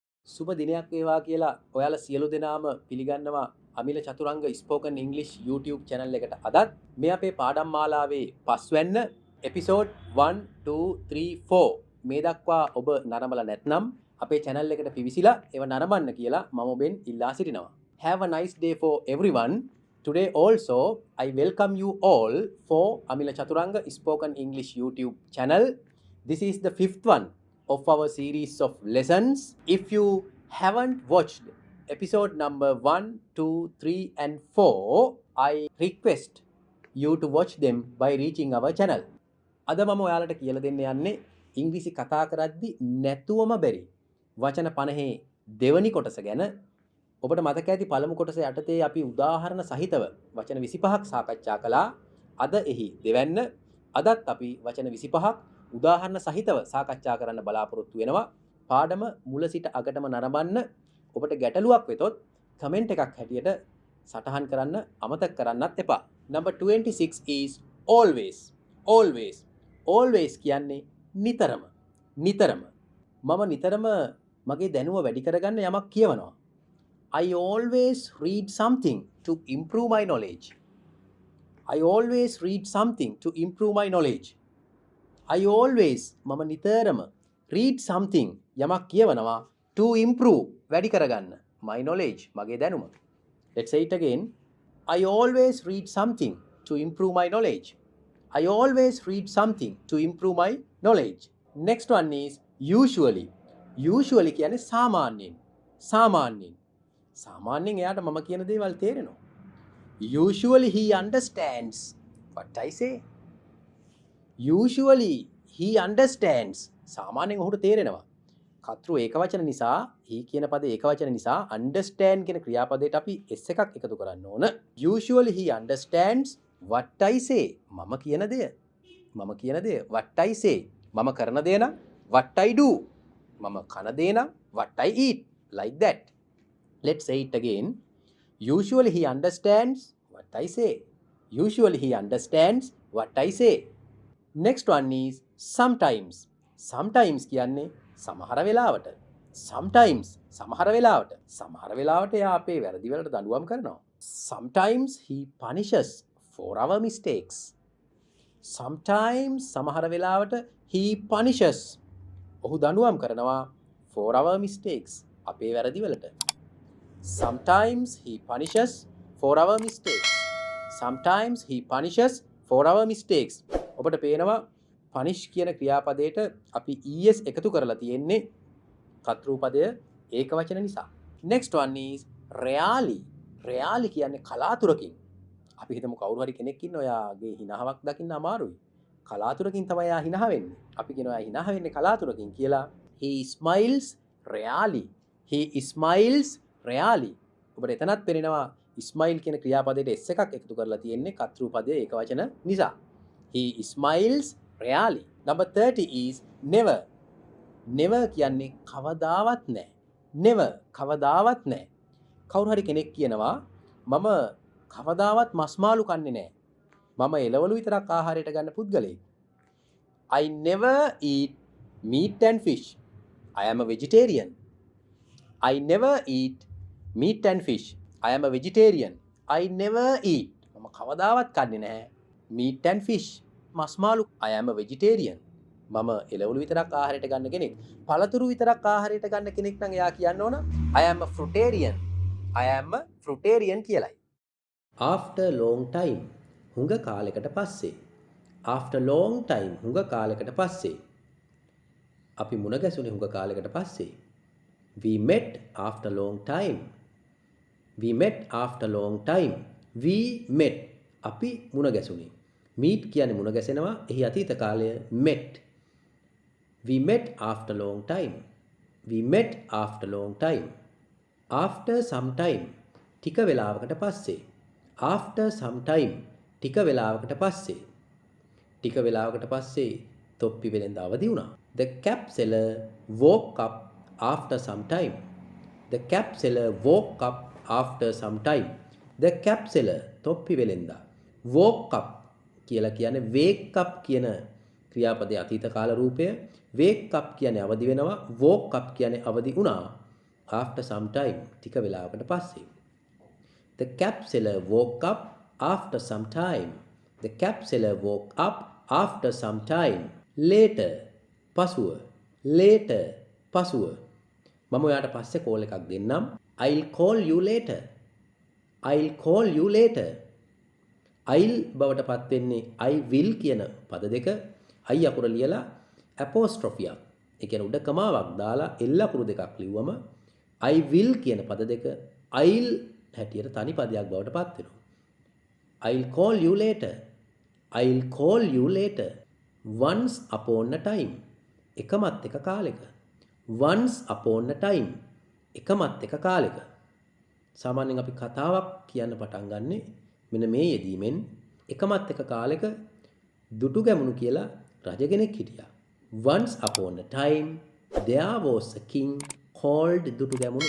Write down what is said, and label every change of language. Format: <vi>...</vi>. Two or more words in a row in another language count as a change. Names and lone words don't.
<si>සුබ දිනයක් වේවා කියලා ඔයාලා සියලු දෙනාම පිළිගන්නවා අමිල චතුරංග</si> <en>spoken English</en> <si>YouTube channel එකට. අදත් මේ අපේ පාඩම් මාලාවේ පස්වැන්න එපිසෝඩ් 1 2 3 4 මේ දක්වා ඔබ නරඹලා නැත්නම් අපේ channel එකට පිවිසිලා ඒව නරඹන්න කියලා මම ඔබෙන් ඉල්ලා සිටිනවා.</si> <en>Have a nice day for everyone. Today also I welcome you all for Amila Chaturanga Spoken English YouTube channel. This is the fifth one of our series of lessons. If you haven't watched episode number 1, 2, 3 and 4, I request you to watch them by reaching our channel.</en> <si>අද මම ඔයාලට කියලා දෙන්න යන්නේ ඉංග්‍රීසි කතා කරද්දි නැතුවම බැරි වචන 50 දෙවනි කොටස ගැන. ඔබට මතක ඇති පළමු කොටස යටතේ අපි උදාහරණ සහිතව වචන 25ක් සාකච්ඡා කළා. අද එහි දෙවැන්න. අදත් අපි වචන 25ක් උදාහරණ සහිතව සාකච්ඡා කරන්න බලාපොරොත්තු වෙනවා. පාඩම මුල සිට අගටම නරඹන්න. ඔබට ගැටලුවක් වෙතොත් කමෙන්ට් එකක් හැටියට සටහන් කරන්න අමතක කරන්නත් එපා.</si> <en>Number 26 is always. Always.</en> <si>Always කියන්නේ</si> <en>නිතරම. නිතරම.</en> <si>මම නිතරම මගේ දැනුම වැඩි කරගන්න යමක් කියවනවා.</si> <en>I always read something to improve my knowledge. I always read something to improve my knowledge. I always</en> <si>මම නිතරම</si> <en>read something</en> <si>යමක් කියවනවා</si> <en>to improve</en> <si>වැඩි කරගන්න</si> <en>my knowledge</en> <si>මගේ දැනුම.</si> <en>Let's say it again. I always read something to improve my knowledge. I always read something to improve my knowledge. Next one is usually. Usually</en> <si>කියන්නේ සාමාන්‍යයෙන්. සාමාන්‍යයෙන්. සාමාන්‍යයෙන් එයාට මම කියන දේවල් තේරෙනවා.</si> <en>Usually he understands what I say. Usually he understands.</en> <si>සාමාන්‍යයෙන් ඔහුට තේරෙනවා. කතෘ ඒකවචන නිසා he කියන පදේ ඒකවචන නිසා understand කියන ක්‍රියාපදයට අපි s එකක් එකතු කරන්න ඕන.</si> <en>Usually he understands what I say.</en> <si>මම කියන දේ. මම කියන දේ</si> <en>what I say.</en> <si>මම කරන දේ නම්</si> <en>what I do.</en> <si>මම කන දේ නම්</si> <en>what I eat. Like that. Let's say it again. Usually he understands what I say. Usually he understands what I say. Next one is sometimes. Sometimes</en> <si>කියන්නේ සමහර වෙලාවට. Sometimes සමහර වෙලාවට. සමහර වෙලාවට එයා අපේ වැරදි වලට දඬුවම් කරනවා.</si> <en>Sometimes he punishes for our mistakes. Sometimes</en> <si>සමහර වෙලාවට</si> <en>he punishes.</en> <si>ඔහු දඬුවම් කරනවා</si> <en>for our mistakes.</en> <si>අපේ වැරදි වලට.</si> <en>Sometimes he punishes for our mistakes. Sometimes he punishes for our mistakes.</en> <si>ඔබට පේනවා punish කියන ක්‍රියාපදයට අපි es එකතු කරලා තියෙන්නේ කතෘ පදය ඒකවචන නිසා.</si> <en>Next one is rarely. Rarely</en> <si>කියන්නේ කලාතුරකින්. අපි හිතමු කවුරු හරි කෙනෙක් ඉන්න ඔයාගේ හිනාවක් දකින්න අමාරුයි. කලාතුරකින් තමයි එයා හිනා වෙන්නේ. අපි කියනවා එයා හිනා වෙන්නේ කලාතුරකින් කියලා.</si> <en>He smiles rarely. He smiles rarely.</en> <si>ඔබට එතනත් පේනවා smile කියන ක්‍රියාපදයට s එකක් එකතු කරලා තියෙන්නේ කතෘ පදයේ ඒකවචන නිසා.</si> <en>He smiles rarely. Number 30 is never.</en> <si>Never කියන්නේ කවදාවත් නැහැ. Never කවදාවත් නැහැ. කවුරු හරි කෙනෙක් කියනවා මම කවදාවත් මස් මාළු කන්නේ නැහැ. මම එළවලු විතරක් ආහාරයට ගන්න පුද්ගලයෙක්.</si> <en>I never eat meat and fish. I am a vegetarian. I never eat meat and fish. I am a vegetarian. I never eat.</en> <si>මම කවදාවත් කන්නේ නැහැ</si> <en>meat and fish.</en> <si>මස් මාළු.</si> <en>I am a vegetarian.</en> <si>මම එළවලු විතරක් ආහාරයට ගන්න කෙනෙක්. පළතුරු විතරක් ආහාරයට ගන්න කෙනෙක් නම් එයා කියන්න ඕන</si> <en>I am a fruitarian. I am a fruitarian</en> <si>කියලයි.</si> <en>After long time.</en> <si>හුඟ කාලයකට පස්සේ.</si> <en>After long time.</en> <si>හුඟ කාලයකට පස්සේ. අපි මුණ ගැසුනේ හුඟ කාලයකට පස්සේ.</si> <en>We met after long time. We met after long time. We met.</en> <si>අපි මුණ ගැසුනේ. Meet කියන්නේ මුණ ගැසෙනවා. එහි අතීත කාලය met.</si> <en>We met after long time. We met after long time. After some time.</en> <si>ටික වෙලාවකට පස්සේ.</si> <en>After some time.</en> <si>ටික වෙලාවකට පස්සේ. ටික වෙලාවකට පස්සේ තොප්පි වෙලෙන්ද අවදි වුණා.</si> <en>The cab seller woke up after some time. The cab seller woke up after some time. The cab seller</en> <si>තොප්පි වෙලෙන්ද</si> <en>woke up</en> <si>කියලා කියන්නේ</si> <en>wake up</en> <si>කියන ක්‍රියාපදයේ අතීත කාල රූපය.</si> <en>wake up</en> <si>කියන්නේ අවදි වෙනවා.</si> <en>woke up</en> <si>කියන්නේ අවදි වුණා.</si> <en>after some time.</en> <si>ටික වෙලාවකට පස්සේ.</si> <en>The cap seller woke up after some time. The cap seller woke up after some time.</en> <si>Later පසුව. Later පසුව. මම ඔයාට පස්සේ කෝල් එකක් දෙන්නම්.</si> <en>I'll call you later. I'll call you later. I'll</en> <si>බවට පත් වෙන්නේ</si> <en>I will</en> <si>කියන පද දෙක. I අකුර ලියලා apostrophe එකක්. ඒ කියන්නේ උඩ කමාවක් දාලා L අකුරු දෙකක් ලිව්වම</si> <en>I will</en> <si>කියන පද දෙක I'll හැටියට තනි පදයක් බවට පත් වෙනවා.</si> <en>I'll call you later. I'll call you later. Once upon a time.</en> <si>එකමත් එක කාලෙක.</si> <en>Once upon a time.</en> <si>එකමත් එක කාලෙක. සාමාන්‍යයෙන් අපි කතාවක් කියන්න පටන් ගන්නෙ මෙන්න මේ යෙදීමෙන් එකමත් එක කාලෙක දුටු ගැමුණු කියලා රජ කෙනෙක් හිටියා.</si> <en>Once upon a time there was a king called දුටු ගැමුණු.</en>